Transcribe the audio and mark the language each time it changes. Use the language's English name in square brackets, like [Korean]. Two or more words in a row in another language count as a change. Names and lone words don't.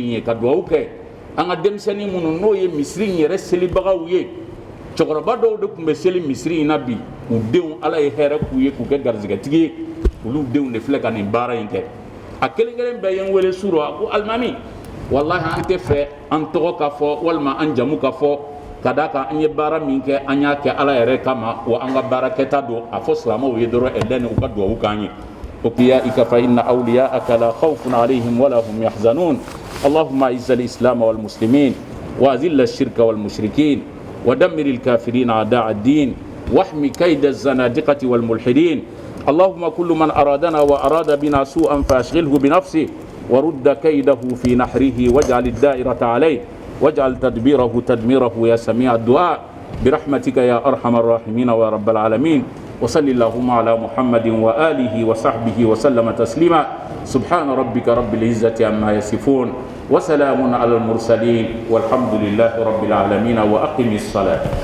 [Bambara] in ye ka dugawu kɛ an ka denmisɛnnin minnu n'o ye misiri in yɛrɛ selibagaw ye cɛkɔrɔba dɔw de tun bɛ seli misiri in na bi u denw ala ye hɛrɛ k'u ye k'u kɛ garizɛgɛtigi ye olu denw de filɛ ka nin baara in kɛ a kelen kelen bɛɛ ye n wele suro a ko alimami wallahi an tɛ fɛ an tɔgɔ ka fɔ walima an jamu ka fɔ ka d'a kan an ye baara min kɛ an y'a kɛ ala yɛrɛ kama wa an ka baara kɛta don a fɔ silamɛw ye dɔrɔn ɛlɛni u ka dugawu k'an ye أولئك [Arabic] فإن أولياءك لا خوف عليهم ولا هم يحزنون اللهم أعز الإسلام والمسلمين وأذل الشرك والمشركين ودمر الكافرين أعداء الدين واحمي كيد الزنادقة والملحدين اللهم كل من أرادنا وأراد بنا سوءا فأشغله بنفسه ورد كيده في نحره واجعل الدائرة عليه واجعل تدبيره تدميره يا سميع الدعاء برحمتك يا أرحم الراحمين ويا رب العالمين وصل اللهم على محمد وآله وصحبه وسلم تسليما سبحان ربك رب العزة عما يصفون وسلام على المرسلين والحمد لله رب العالمين وأقم الصلاة